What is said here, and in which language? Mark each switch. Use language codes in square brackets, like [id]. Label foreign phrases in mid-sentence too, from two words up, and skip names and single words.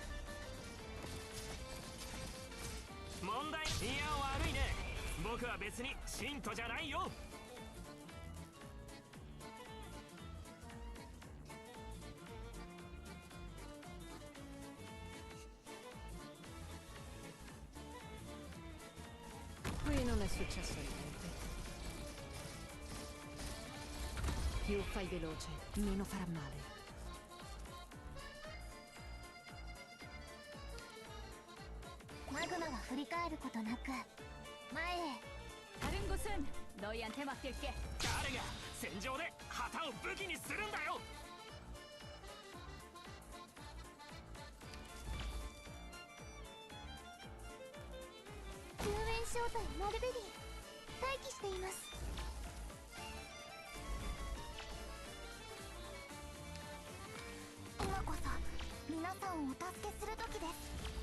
[ja] 問題いや悪いね。僕は別に信徒じゃないよ。 [it] Qui non è successo niente. Più fai veloce, meno farà male. [ja] マグマは振り返ることなく前へ。 [ko] 다른 곳은 너희한테 맡길게. [ja] 誰が戦場で旗を武器にするんだよ。救援招待マルベリー待機しています。今こそ皆さんをお助けする時です。